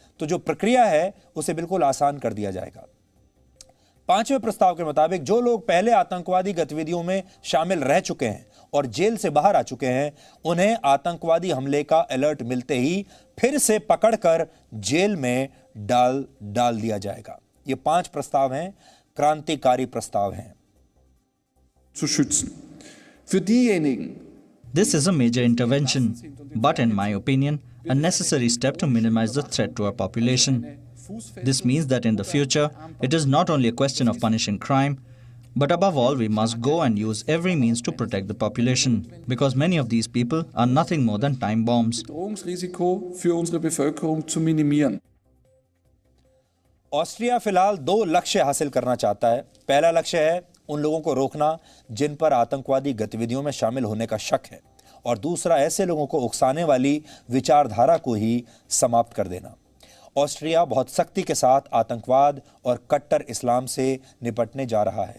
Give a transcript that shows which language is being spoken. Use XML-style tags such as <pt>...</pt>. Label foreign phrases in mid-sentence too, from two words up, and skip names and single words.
<hi>तो जो प्रक्रिया है उसे बिल्कुल आसान कर दिया जाएगा। 5वें प्रस्ताव के मुताबिक जो लोग पहले आतंकवादी गतिविधियों में शामिल रह चुके हैं और जेल से बाहर आ चुके हैं, उन्हें आतंकवादी हमले का अलर्ट मिलते ही फिर से पकड़कर जेल में डाल दिया जाएगा। ये 5 प्रस्ताव हैं, क्रांतिकारी प्रस्ताव हैं।</hi> <de>zu schützen. Für diejenigen,</de> <en>This is a major intervention, but in my opinion, a necessary step to minimize the threat to our population. This means that in the future, it is not only a question of punishing crime, but above all, we must go and use every means to protect the population, because many of these people are nothing more than time bombs.</en> <de>Bedrohungsrisiko für unsere Bevölkerung zu minimieren.</de> <hi>ऑस्ट्रिया फिलहाल 2 लक्ष्य हासिल करना चाहता है। पहला लक्ष्य है उन लोगों को रोकना जिन पर आतंकवादी गतिविधियों में शामिल होने का शक है, और दूसरा ऐसे लोगों को उकसाने वाली विचारधारा को ही समाप्त कर देना। ऑस्ट्रिया बहुत सख्ती के साथ आतंकवाद और कट्टर इस्लाम से निपटने जा रहा है।</hi>